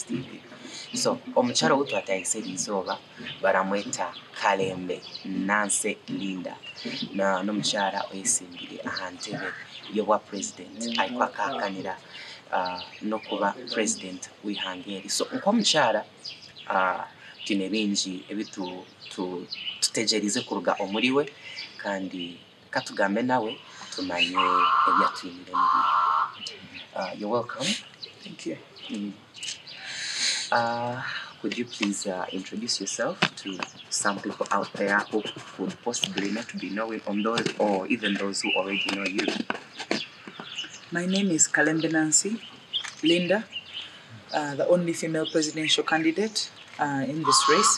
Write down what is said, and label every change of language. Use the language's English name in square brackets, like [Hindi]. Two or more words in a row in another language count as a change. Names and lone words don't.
[Nyankole] TV so omuchara utu atayiseri izoba baramweta Kalembe Nancy Linda na nomuchara oyisimbire ahantebe yowa president aiko akakanira no kuba president wihangeri so nko muchara tine binji ebitu tutejerize kuruga omuriwe kandi katugambe nawe tumanye ebyatwinire nibi [English] you're welcome. Thank you. Could you please introduce yourself to some people out there who would possibly not be knowing on those or even those who already know you? My name is Kalembe Nancy Linda, the only female presidential candidate in this race.